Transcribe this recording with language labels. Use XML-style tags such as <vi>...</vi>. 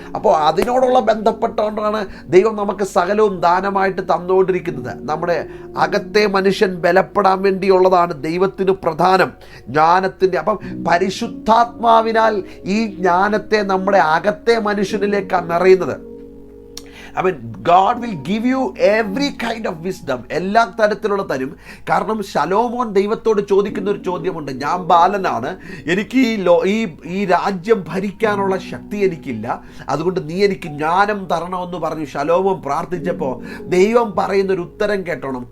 <ml>അപ്പോൾ അതിനോടുള്ള ബന്ധപ്പെട്ടുകൊണ്ടാണ് ദൈവം നമുക്ക് സകലവും ദാനമായിട്ട് തന്നുകൊണ്ടിരിക്കുന്നത്. നമ്മുടെ അകത്തെ മനുഷ്യൻ ബലപ്പെടാൻ വേണ്ടിയുള്ളതാണ് ദൈവത്തിന് പ്രധാനം, ജ്ഞാനത്തിൻ്റെ. അപ്പം പരിശുദ്ധാത്മാവിനാൽ ഈ ജ്ഞാനത്തെ നമ്മുടെ അകത്തെ മനുഷ്യനിലേക്കാണ് നിറയുന്നത്.</ml> <en>God will give you every kind of wisdom.</en> <ml>എല്ലാ തരത്തിലുള്ള തരും. കാരണം ശലോമോൻ ദൈവത്തോട് ചോദിക്കുന്ന ഒരു ചോദ്യമുണ്ട്, ഞാൻ ബാലനാണ്, എനിക്ക് ഈ രാജ്യം ഭരിക്കാനുള്ള ശക്തി എനിക്കില്ല, അതുകൊണ്ട് നീ എനിക്ക് ജ്ഞാനം തരണമെന്ന് പറഞ്ഞു ശലോമോൻ പ്രാർത്ഥിച്ചപ്പോൾ ദൈവം പറയുന്നൊരു ഉത്തരം കേട്ടോണം.</ml>